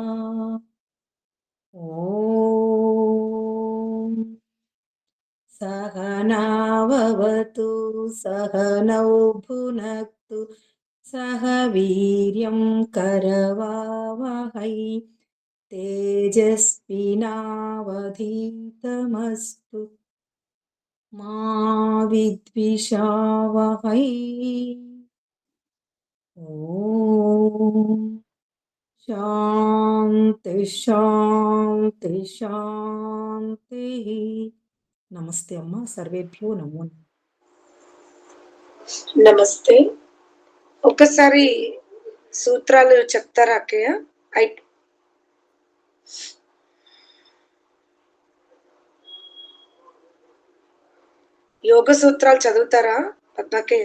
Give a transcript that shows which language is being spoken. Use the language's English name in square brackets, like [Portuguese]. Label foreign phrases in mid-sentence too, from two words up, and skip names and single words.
[Sanskrit] ॐ सहनाववतु सहनौ भुनक्तु सह वीर्यं करवावहै तेजस्विनावधीतमस्तु मा विद्विषावहै। ॐ शान्ति शान्ति शान्तिः। [Telugu] నమస్తే అమ్మ, [Sanskrit] సర్వేభ్యో నమో. [Telugu] నమస్తే. ఒకసారి సూత్రాలు చెప్తారా అక్కయ్య? యోగ సూత్రాలు చదువుతారా పద్మక్కయ్య?